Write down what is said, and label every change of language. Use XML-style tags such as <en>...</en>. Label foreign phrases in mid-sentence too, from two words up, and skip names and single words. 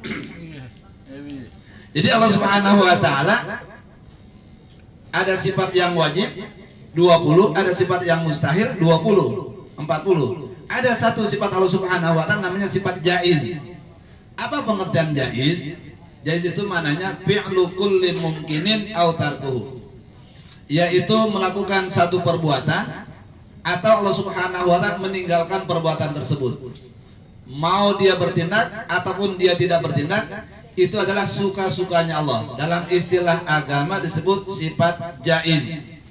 <id>Jadi Allah</id> <ar>سبحانه وتعالى</ar> <id>ada sifat yang wajib 20, ada sifat yang mustahil 20, 40. Ada satu sifat Allah</id> <ar>سبحانه وتعالى</ar> <id>namanya sifat jaiz. Apa pengertian jaiz? Jaiz itu maknanya</id> <ar>فعل كل ممكن أو تركه,</ar> <id>yaitu melakukan satu perbuatan atau Allah</id> <ar>سبحانه وتعالى</ar> <id>meninggalkan perbuatan tersebut. Mau dia bertindak ataupun dia tidak bertindak, itu adalah suka-sukanya Allah. Dalam istilah agama disebut sifat jaiz.</id>